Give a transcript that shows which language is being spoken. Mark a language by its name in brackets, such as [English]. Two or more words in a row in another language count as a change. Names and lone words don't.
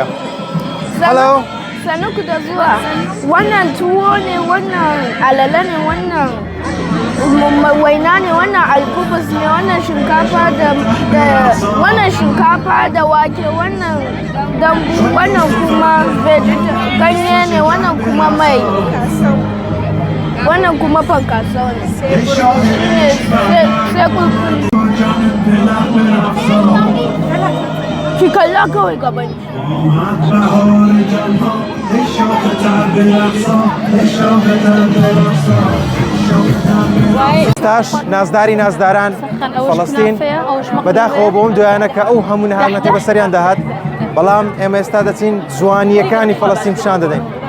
[Central Kurdish] هەلۆ [Hausa] Sannu da zuwa. Wannan tuwo ne, wannan alala ne, wannan waina ne, wannan alkubus ne, wannan shinkafa da wake, wannan dambu, wannan kuma ganye ne, wannan kuma mai. Wannan kuma fankasau ne. Sai kulkuli. Ki kalla kawai gaban. [Central Kurdish] ئێستاش نازداری نازداران فەڵەستین بەداخەوە بۆ ئەم دوایانە کە ئەو هەموو نەهامەتەی بەسەریان داهات، بەڵام ئێمە ئێستا دەچین جوانیەکانی فەڵەستین پیشان دەدەین.